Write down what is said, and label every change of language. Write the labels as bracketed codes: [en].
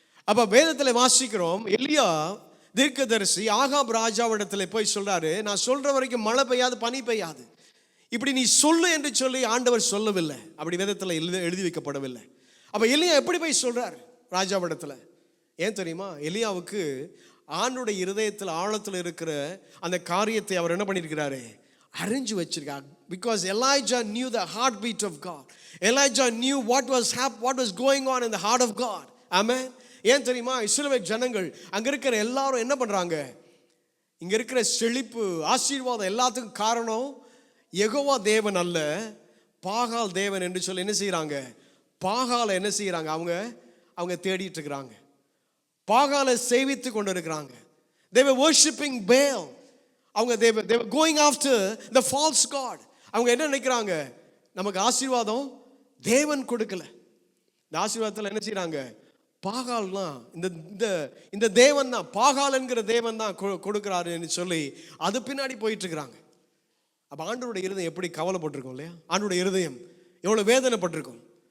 [ta] அப்போ வேதத்தில் வாசிக்கிறோம், எலியா தீர்க்கதரிசி ஆகாப் ராஜாவிடத்தில் போய் சொல்கிறாரு, நான் சொல்கிற வரைக்கும் மழை பெய்யாது, பனி பெய்யாது, இப்படி நீ சொல்லு என்று சொல்லி ஆண்டவர் சொல்லவில்லை. அப்படி வேதத்தில் எழுதி வைக்கப்படவில்லை. அப்போ எலியா எப்படி போய் சொல்கிறார் ராஜாவிடத்தில்? ஏன் தெரியுமா? எலியாவுக்கு ஆண்டுடைய இருதயத்தில் ஆழத்தில் இருக்கிற அந்த காரியத்தை அவர் என்ன பண்ணியிருக்கிறாரு? அறிஞ்சு வச்சிருக்கார். [en] Because Elijah knew the heartbeat of God. Elijah knew what was going on in the heart of God. [ta] Amen. ஏன் தெரியுமா? இஸ்ரவேல் ஜனங்கள் அங்கே இருக்கிற எல்லாரும் என்ன பண்ணுறாங்க? இங்கே இருக்கிற செழிப்பு ஆசீர்வாதம் எல்லாத்துக்கும் காரணம் யெகோவா தேவன் அல்ல, பாகால் தேவன் என்று சொல்லி என்ன செய்கிறாங்க? பாகாலை என்ன செய்கிறாங்க? அவங்க தேடிட்டு இருக்கிறாங்க, பாகாலை சேவித்து கொண்டு இருக்கிறாங்க. [en] They were worshiping Baal. அவங்க they were going after the false god. [ta] அவங்க என்ன நினைக்கிறாங்க? நமக்கு ஆசீர்வாதம் தேவன் கொடுக்கல, இந்த ஆசீர்வாதத்தில் என்ன செய்கிறாங்க? பாகால்லாம் இந்த தேவன் தான், பாகால் என்கிற தேவன் தான் கொடுக்குறாருன்னு சொல்லி அது பின்னாடி போயிட்டு இருக்கிறாங்க. அப்போ ஆண்டவருடைய இருதயம் எப்படி கவலைப்பட்டிருக்கும் இல்லையா? ஆண்டவருடைய இருதயம் எவ்வளோ வேதனைப்பட்டிருக்கும்.